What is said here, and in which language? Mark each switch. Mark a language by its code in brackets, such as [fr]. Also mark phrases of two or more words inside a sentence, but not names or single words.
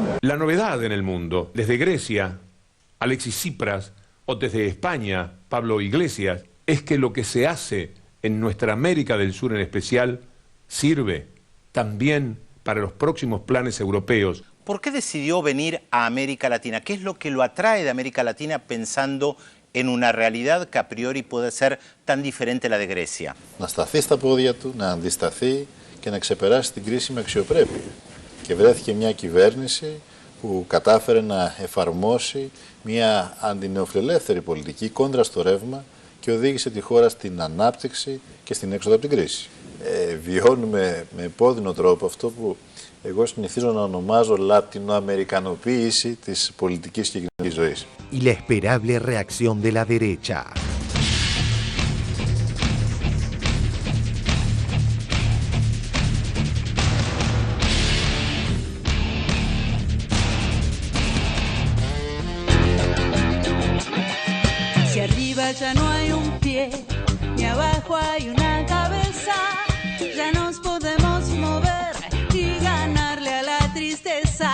[es] La novedad en el mundo, desde Grecia, Alexis Tsipras, o desde España, Pablo Iglesias, es que lo que se hace en nuestra América del Sur en especial sirve también para los próximos planes europeos. ¿Por qué decidió venir a América Latina? ¿Qué es lo que lo atrae de América Latina pensando en una realidad que a priori puede ser tan diferente a la de Grecia? [el] Να σταθεί στα πόδια του, να αντισταθεί και να ξεπεράσει την κρίση με αξιοπρέπεια. Και βρέθηκε μια κυβέρνηση που κατάφερε να εφαρμόσει μια αντινεοφιλελεύθερη πολιτική κόντρα στο ρεύμα και οδήγησε τη χώρα στην ανάπτυξη και στην έξοδο από την κρίση. Βιώνουμε με επώδυνο τρόπο αυτό που εγώ συνηθίζω να ονομάζω λατινοαμερικανοποίηση της πολιτικής και κοινωνικής ζωής. [es] Y la esperable reacción de la derecha. Si arriba ya no hay un pie, ni abajo hay una cabeza, ya nos podemos mover y ganarle a la tristeza.